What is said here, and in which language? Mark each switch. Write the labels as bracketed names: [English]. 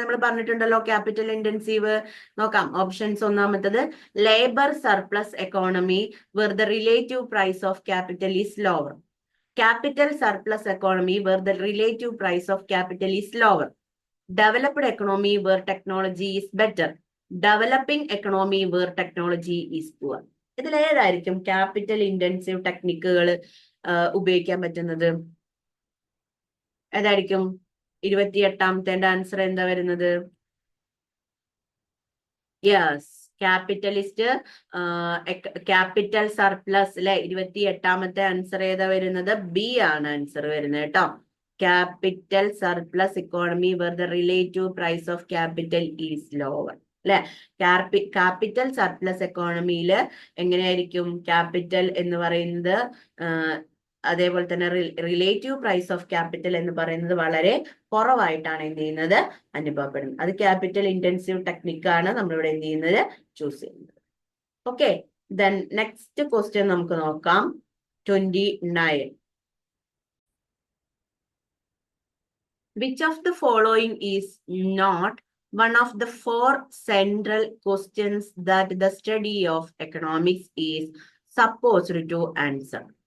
[Malayalam] നമ്മൾ പറഞ്ഞിട്ടുണ്ടല്ലോ capital intensive. നോക്കാം ഓപ്ഷൻസ്. ഒന്നാമത്തത് [English] Labour surplus economy where the relative price of capital is lower. Capital surplus economy where the relative price of capital is lower. Developed economy where technology is better. Developing economy where technology is poor. [Malayalam] ഇതിൽ ഏതായിരിക്കും capital intensive ടെക്നിക്കുകൾ ഉപയോഗിക്കാൻ പറ്റുന്നത്? ഏതായിരിക്കും? 28ാമത്തെ answer എന്താ വരുന്നത്? Yes, capitalist capital surplus. അല്ലെ? 28ാമത്തെ answer ഏതാ വരുന്നത്? ബി ആണ് ആൻസർ വരുന്നത് കേട്ടോ. [English] Capital surplus economy where the relative price of capital is lower. അല്ലെ? [Malayalam] ക്യാപിറ്റൽ സർപ്ലസ് എക്കോണമിയിൽ എങ്ങനെയായിരിക്കും ക്യാപിറ്റൽ എന്ന് പറയുന്നത്? അതേപോലെ തന്നെ റിലേറ്റീവ് പ്രൈസ് ഓഫ് ക്യാപിറ്റൽ എന്ന് പറയുന്നത് വളരെ കുറവായിട്ടാണ് എന്ത് ചെയ്യുന്നത്? അനുഭവപ്പെടുന്നത്. അത് ക്യാപിറ്റൽ ഇന്റൻസീവ് ടെക്നിക്കാണ് നമ്മളിവിടെ എന്ത് ചെയ്യുന്നത്? ചൂസ് ചെയ്യുന്നത്. [English] okay, then next question [Malayalam] നമുക്ക് നോക്കാം. [English] 29. Which of the following is not one of the 4 central questions that the study of economics is supposed to answer?